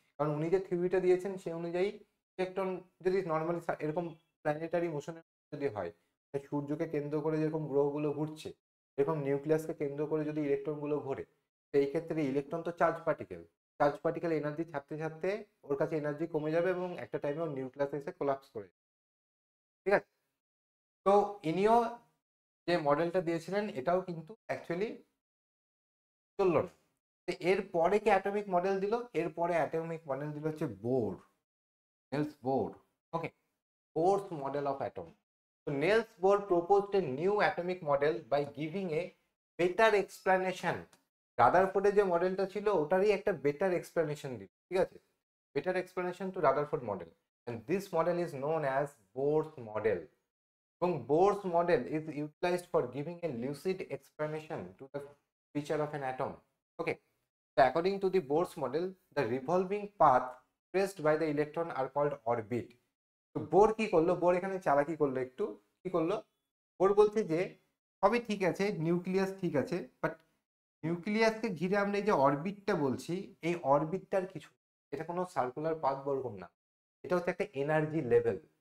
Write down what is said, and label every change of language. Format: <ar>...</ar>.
<bn>কারণ উনি যে থিওরিটা দিয়েছেন সেই অনুযায়ী ইলেকট্রন যদি নর্মালি এরকম প্ল্যানেটারি মোশনের যদি হয়, সূর্যকে কেন্দ্র করে যেরকম গ্রহগুলো ঘুরছে, এরকম নিউক্লিয়াসকে কেন্দ্র করে যদি ইলেকট্রনগুলো ঘোরে, তো এই ক্ষেত্রে ইলেকট্রন তো চার্জ পার্টিকেল এনার্জি ছাড়তে ওর কাছে এনার্জি কমে যাবে এবং একটা টাইমে ওর নিউক্লিয়াস এসে কোলাপস করে, ঠিক আছে। তো ইনিও যে মডেলটা দিয়েছিলেন এটাও কিন্তু অ্যাকচুয়ালি চললো না। এর পরে কি অ্যাটমিক মডেল দিল, এরপরে অ্যাটমিক মডেল দিল হচ্ছে nails bore.</bn> <en>Okay, Bohr's model of atom. So Niels Bohr proposed a new atomic model by giving a better explanation.</en> <bn>রাদারফোর্ডের যে মডেলটা ছিল ওটারই একটা বেটার এক্সপ্লেনেশন দিল, ঠিক আছে,</bn> <en>Better explanation to Rutherford model, and this model is known as Bohr's model. এবং Bohr's model is utilized for giving a lucid explanation to the feature of an atom. Okay, so according to the Bohr's model, the revolving path traced by the electron are called orbit.</en> <bn>তো bore কি করলো, bore এখানে চালাকি করলো, একটু কি করলো, bore বলছে যে সবই ঠিক আছে, নিউক্লিয়াস ঠিক আছে, বাট নিউক্লিয়াসকে ঘিরে আমরা এই যে অরবিটটা বলছি, এই অরবিটটার কিছু, এটা কোনো সার্কুলার পাথ বা ওরকম না, এটা হচ্ছে একটা এনার্জি লেভেল।</bn>